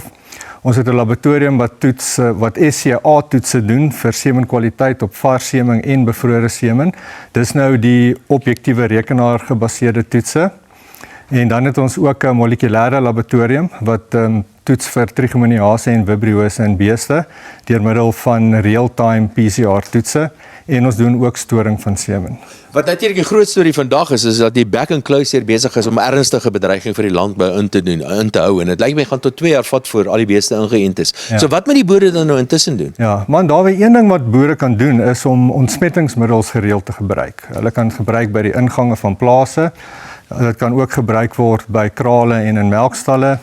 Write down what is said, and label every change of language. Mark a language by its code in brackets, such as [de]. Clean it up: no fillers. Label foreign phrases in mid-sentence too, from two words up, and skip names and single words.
[af] Ons het 'n laboratorium wat SCA-toetse doen vir semenkwaliteit op vars semen en bevrore semen. Dis nou die objektiewe rekenaargebaseerde toetse. En dan het ons ook 'n molekulêre laboratorium wat toets vir trigomoniase en vibriose in beeste deur middel van real-time PCR-toetse en ons doen ook storing van semen. Wat natuurlik die groot storie vandag is dat die back and close hier besig is om ernstige bedreiging vir die landbou in te hou en dit lyk my gaan tot 2 jaar vat voor al die beeste ingeënt is. Ja. So wat moet die boere dan nou intussen doen? Ja, man, daar is een ding wat boere kan doen is om ontsmettingsmiddels gereeld te gebruik. Hulle kan gebruik by die ingange van plase. Dit kan ook gebruik word by krale en in melkstalle.